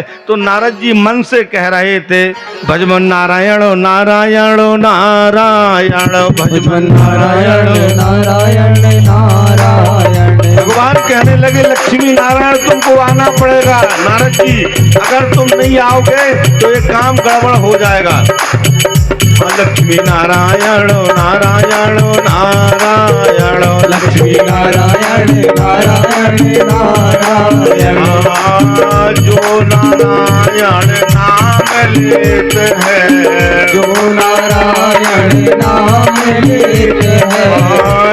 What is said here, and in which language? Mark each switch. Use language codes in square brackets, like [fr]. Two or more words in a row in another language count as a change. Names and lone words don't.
[hi] तो नारद जी मन से कह रहे थे भजमन नारायण नारायण नारायण, भजमन नारायण नारायण नारायण। भगवान कहने लगे लक्ष्मी नारायण तुमको आना पड़ेगा। नारद जी अगर तुम नहीं आओगे तो एक काम गड़बड़ हो जाएगा। लक्ष्मी नारायण नारायण नारायण लक्ष्मी नारायण नारायण नारायण जो नारायण नाम लेते हैं, जो नारायण नाम लेते हैं,